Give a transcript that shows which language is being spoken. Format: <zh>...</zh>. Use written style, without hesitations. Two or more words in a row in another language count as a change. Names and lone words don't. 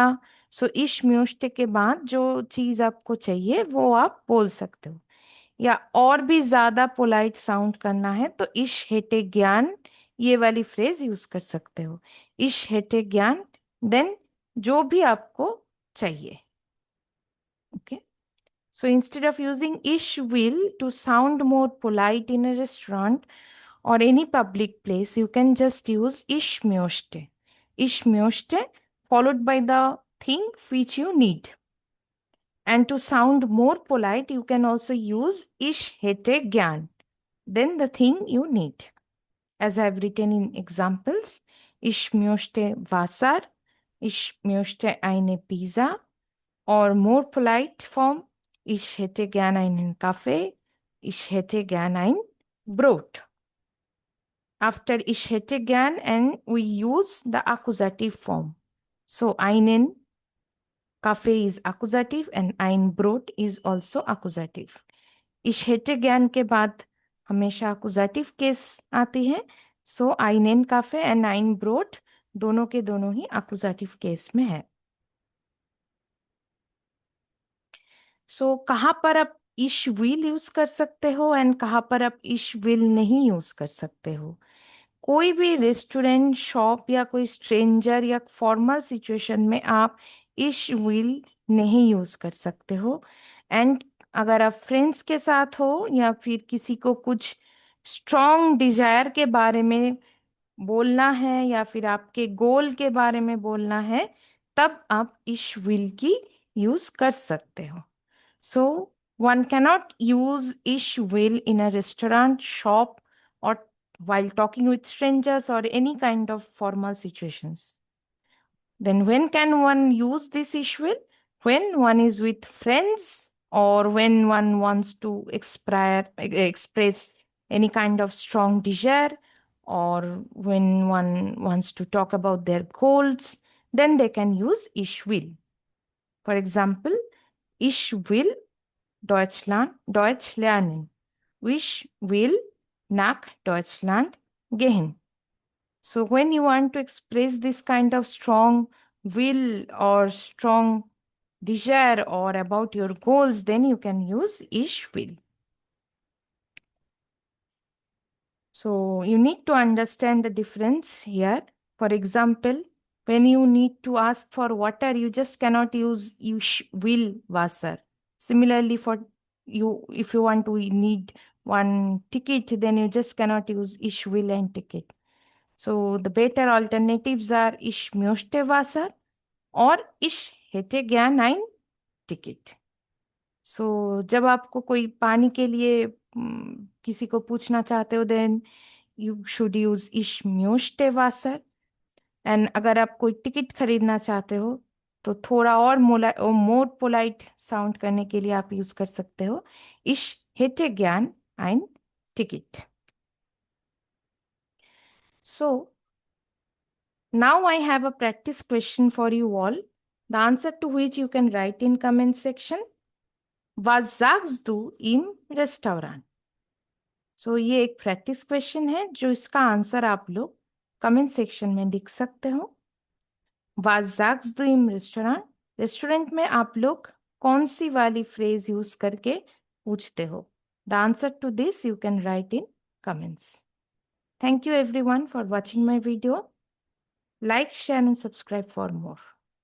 <hi>सो</hi> <de>ich möchte</de> <hi>के बाद जो चीज आपको चाहिए वो आप बोल सकते हो। या और भी ज्यादा</hi> <en>polite sound</en> <hi>करना है तो</hi> <de>ich hätte gern,</de> <hi>ये वाली</hi> <en>phrase use</en> <hi>कर सकते हो।</hi> <de>ich hätte gern,</de> <hi>देन जो भी आपको चाहिए। ओके।</hi> <en>So instead of using</en> <de>ish will</de> <en>to sound more polite in a restaurant or any public place, you can just use</en> <de>ish myoste. Ish myoste</de> <en>followed by the thing which you need. And to sound more polite, you can also use</en> <de>ish hete gyan,</de> <en>then the thing you need. As I have written in examples,</en> <de>ich möchte Wasser, ich möchte eine Pizza,</de> <en>or more polite form,</en> <de>ich hätte gern einen Kaffee, ich hätte gern ein Brot.</de> <en>After</en> <de>ich hätte gern,</de> <en>and we use the accusative form. So</en> <de>einen Kaffee</de> <en>is accusative and</en> <de>ein Brot</de> <en>is also accusative.</en> <de>Ich hätte gern</de> <hi>के बाद हमेशा</hi> <en>accusative case</en> <hi>आती है। सो</hi> <de>einen Kaffee</de> <hi>and</hi> <de>ein Brot</de> <hi>दोनों के दोनों ही</hi> <en>accusative case</en> <hi>में है। सो कहाँ पर आप</hi> <de>ich will</de> <hi>यूज कर सकते हो एंड कहाँ पर आप</hi> <de>ich will</de> <hi>नहीं यूज कर सकते हो? कोई भी रेस्टोरेंट, शॉप या कोई स्ट्रेंजर या</hi> <en>formal situation</en> <hi>में आप</hi> <de>ich will</de> <hi>नहीं यूज कर सकते हो। एंड अगर आप फ्रेंड्स के साथ हो या फिर किसी को कुछ</hi> <en>strong desire</en> <hi>के बारे में बोलना है या फिर आपके गोल के बारे में बोलना है, तब आप</hi> <de>ich will</de> <hi>की यूज कर सकते हो।</hi> <en>सो one cannot use</en> <de>ish will</de> <en>in a restaurant, shop, or while talking with strangers or any kind of formal situations. Then when can one use this</en> <de>ish will?</de> <en>When one is with friends or when one wants to express any kind of strong desire, or when one wants to talk about their goals, then they can use</en> <de>ish will.</de> <en>For example,</en> <de>ich will Deutsch lernen. Ich will nach Deutschland gehen.</de> <en>So when you want to express this kind of strong will or strong desire or about your goals, then you can use</en> <de>ich will.</de> <en>So you need to understand the difference here. For example, when you need to ask for water, you just cannot use</en> <de>ich will Wasser.</de> <en>Similarly, for you, if you want to need one ticket, then you just cannot use</en> <de>ich will</de> <en>and ticket. So the better alternatives are</en> <de>ich möchte Wasser</de> <en>और</en> <de>ich hätte gern ein Ticket.</de> <hi>So जब आपको कोई पानी के लिए किसी को पूछना चाहते हो,</hi> <en>Then you should use</en> <de>ich möchte Wasser.</de> <hi>एंड अगर आप कोई टिकट खरीदना चाहते हो तो थोड़ा और</hi> <en>more polite sound</en> <hi>करने के लिए आप यूज कर सकते हो</hi> <de>ich hätte gern ein Ticket.</de> <en>So now I have a practice question for you all, the answer to which you can write in comment section.</en> <de>Was sagst du im Restaurant?</de> <hi>So ये एक</hi> <en>practice question</en> <hi>है जो इसका आंसर आप लोग</hi> <en>comment section</en> <hi>में लिख सकते हो.</hi> <de>Was sagst du im Restaurant?</de> <hi>रेस्टोरेंट में आप लोग कौन सी वाली</hi> <en>phrase use</en> <hi>करके पूछते हो?</hi> <en>The answer to this you can write in comments. Thank you everyone for watching my video. Like, share and subscribe for more.</en>